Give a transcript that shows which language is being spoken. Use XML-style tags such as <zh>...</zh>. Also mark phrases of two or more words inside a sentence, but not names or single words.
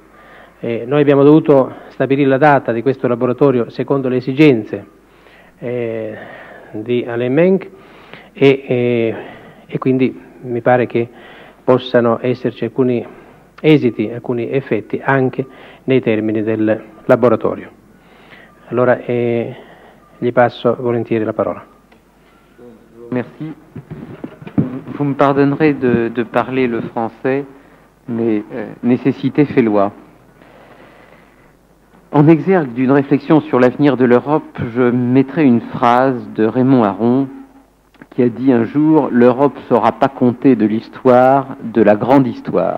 <it>Noi abbiamo dovuto stabilire la data di questo laboratorio secondo le esigenze di Alain Menck e quindi mi pare che possano esserci alcuni esiti, alcuni effetti anche nei termini del laboratorio. Allora gli passo volentieri la parola.</it> <fr>Merci. Vous me pardonnerez de parler le français, mais nécessité fait loi. En exergue d'une réflexion sur l'avenir de l'Europe, je mettrai une phrase de Raymond Aron qui a dit un jour « L'Europe ne saura pas compter de l'histoire, de la grande histoire ».</fr>